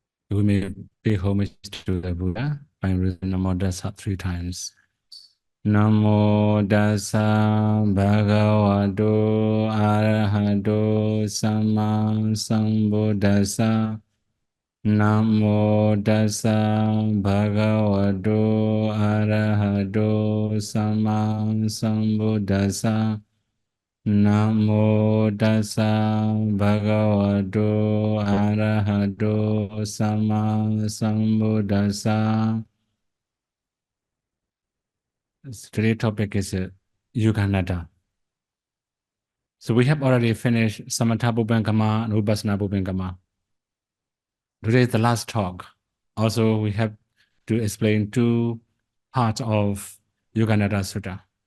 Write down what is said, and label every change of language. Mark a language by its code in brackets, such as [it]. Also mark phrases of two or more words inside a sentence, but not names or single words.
[en] We may pay homage to the Buddha by reading Namo Tassa 3 times. [pi] Namo Tassa Bhagavato Arahato Sama Sambuddhassa. Namo Tassa Bhagavato Arahato Sama Sambuddhassa. Namo Tassa Bhagavato Arahato Sama Sambuddhassa. [en] Today's topic is Yuganaddha. So we have already finished Samatha-Vipassanā and Vipassana. Today is the last talk. Also, we have to explain 2 parts of Yuganaddhasutta.